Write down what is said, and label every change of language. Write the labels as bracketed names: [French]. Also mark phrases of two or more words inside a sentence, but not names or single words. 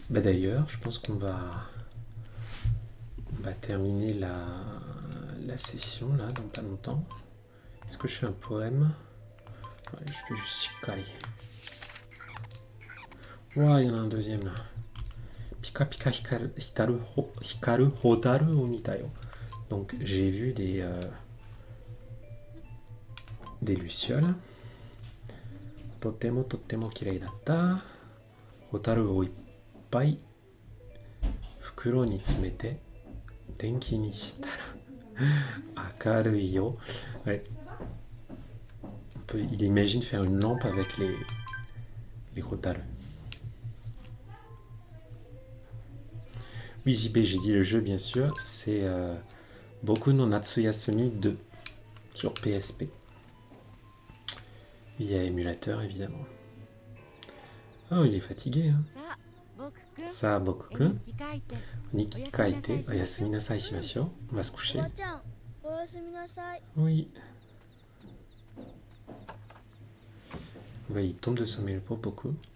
[French] Bah d'ailleurs, je pense qu'on va terminer la session là dans pas longtemps. Est-ce que je fais un poème? Ouais, je fais juste Shikari. Ouais, il y en a un deuxième là. [Japanese] ピカピカ光る蛍を見たよ. [French] Donc j'ai vu des lucioles. [Japanese] とても綺麗だった. 蛍をいっぱい袋に詰めて電気にしたら明るいよ. [French] Ouais. Il imagine faire une lampe avec les hotaru. Oui, JB, j'ai dit le jeu bien sûr, c'est Boku no Natsuyasumi 2 sur PSP. Via émulateur évidemment. Oh, il est fatigué, hein. Ça, Boku-kun. [Japanese] 日記書いて、おやすみなさいしましょう. [French] On va se coucher. Oui. Ouais, il tombe de sommeil le pauvre Boku.